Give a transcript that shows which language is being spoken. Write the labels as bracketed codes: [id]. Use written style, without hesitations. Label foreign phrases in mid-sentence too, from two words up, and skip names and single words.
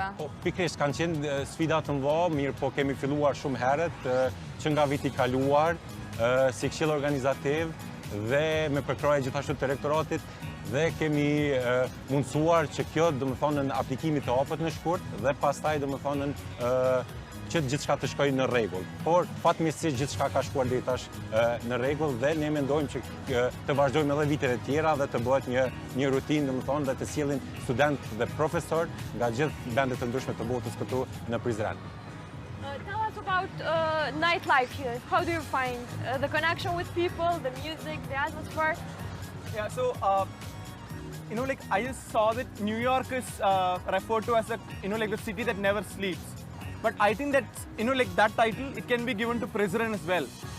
[sq] Po, pikërisht kanë qenë sfida të mëdha, mirë po kemi filluar shumë herët që nga viti i kaluar si këshill organizativ dhe me përkrahje gjithashtu të rektoratit dhe kemi mundësuar që kjo domethënë në aplikimit të hapet në shkurt dhe pastaj domethënë që gjithçka të shkojë në rregull. Por fatmirësisht gjithçka ka shkuar deri tash në rregull dhe ne mendojmë që të vazhdojmë edhe vitet e tjera dhe të bëhet një rutinë domethënë dhe të sjellin studentë dhe profesor nga gjithë vendet të ndryshme të botës këtu në Prizren. [en] Tell us about nightlife here. How do you find the connection with people, the music, the atmosphere? Yeah, so I just saw that New York is referred to as the city that never sleeps. But I think that, that title, it can be given to Prizren as well.